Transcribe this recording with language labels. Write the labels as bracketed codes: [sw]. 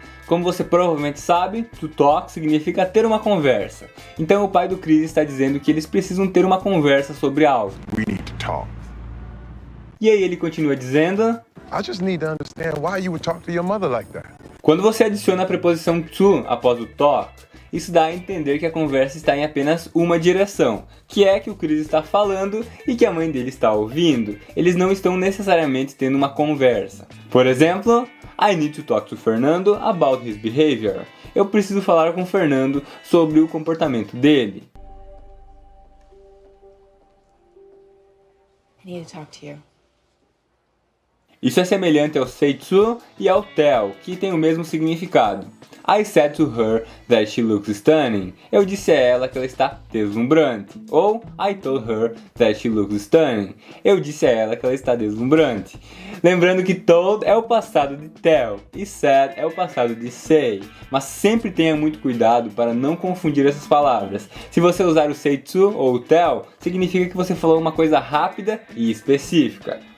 [pt] Como você provavelmente sabe, to talk significa ter uma conversa. Então o pai do Chris está dizendo que eles precisam ter uma conversa sobre algo. [en] We need to talk. [pt] E aí ele continua dizendo: [en] I just need to understand why you would talk to your mother like that. [pt] Quando você adiciona a preposição to após o talk, isso dá a entender que a conversa está em apenas uma direção, que é que o Chris está falando e que a mãe dele está ouvindo. Eles não estão necessariamente tendo uma conversa. Por exemplo, [en] I need to talk to Fernando about his behavior. [pt] Eu preciso falar com Fernando sobre o comportamento dele. [en] I need to talk to you. [pt] Isso é semelhante ao say to e ao tell, que tem o mesmo significado. [en] I said to her that she looks stunning. [pt] Eu disse a ela que ela está deslumbrante. [en] Ou I told her that she looks stunning. [pt] Eu disse a ela que ela está deslumbrante. Lembrando que told é o passado de tell e said é o passado de say. Mas sempre tenha muito cuidado para não confundir essas palavras. Se você usar o say to ou o tell, significa que você falou uma coisa rápida e específica.